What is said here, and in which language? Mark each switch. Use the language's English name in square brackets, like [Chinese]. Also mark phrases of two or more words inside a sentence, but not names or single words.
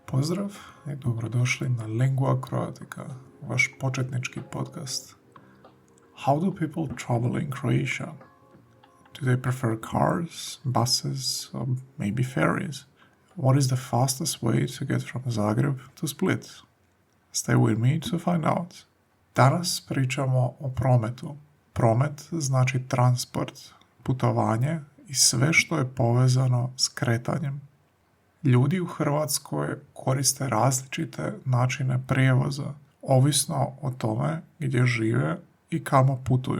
[Croatian] Pozdrav i dobrodošli na Lingua Croatica, vaš početnički podcast. [English] How do people travel in Croatia? Do they prefer cars, buses, or maybe ferries? What is the fastest way to get from Zagreb to Split? Stay with me to find out. [Croatian] Danas pričamo o prometu. Promet znači transport, putovanje i sve što je povezano s kretanjem. Ljudi u Hrvatskoj koriste različite načine prijevoza, ovisno o tome gdje žive i kamo putuju.